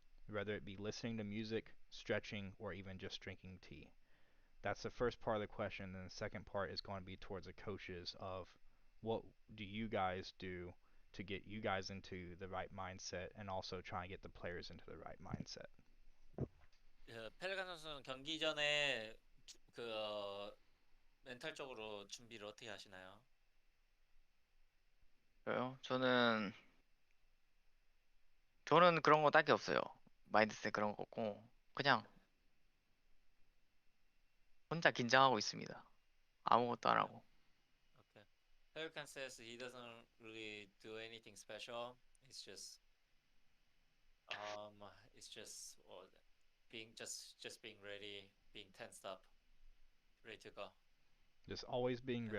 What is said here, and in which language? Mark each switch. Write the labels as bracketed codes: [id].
[en] Whether it be listening to music, stretching, or even just drinking tea. That's the first part of the question. Then the second part is going to be towards the coaches of what do you guys do to get you guys into the right mindset and also try and get the players into the right mindset. [ko] 펠리칸 선수는 경기 전에 멘탈적으로 준비를 어떻게 하시나요? 저요? 저는 그런 거 딱히 없어요. 마인드셋 그런 거 없고 그냥 혼자 긴장하고 있습니다. 아무것도 안 하고. [en] Okay. Pelican says he doesn't really do anything special. It's just it's just being just being ready, being tensed up, ready to go. Just always being Yeah.